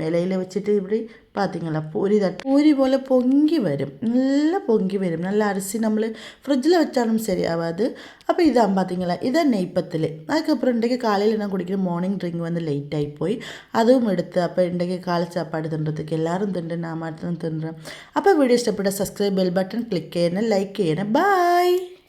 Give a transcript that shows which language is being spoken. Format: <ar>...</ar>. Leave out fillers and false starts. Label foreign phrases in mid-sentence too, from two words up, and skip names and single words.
<ta>இலையில் வச்சுட்டு இப்படி பார்த்திங்களா பூரி போல் பொங்கி வரும். நல்லா பொங்கி வரும். நல்ல அரிசி നമ്മൾ ஃப்ரிட்ஜில் வச்சாலும் சரியாகாது. அப்போ இதான் பார்த்திங்களா இதான் நெய்ப்பத்தில். அதுக்கப்புறம் இன்றைக்கு காலையில் நான் குடிக்கிற</ta> <en>morning drink</en> <ta>வந்து லேட் ஆகி போய் அதுவும் எடுத்து அப்போ இன்றைக்கு காலை சாப்பாடு தின்றதுக்கு எல்லாரும் தின்று நான் மட்டும் தின்றேன்.</ta> <ml>അപ്പോൾ വീഡിയോ ഇഷ്ടപ്പെട്ട</ml> <en>subscribe bell button click</en> <ml>ചെയ്യണം, ലൈക്ക് ചെയ്യണം. ബൈ.</ml>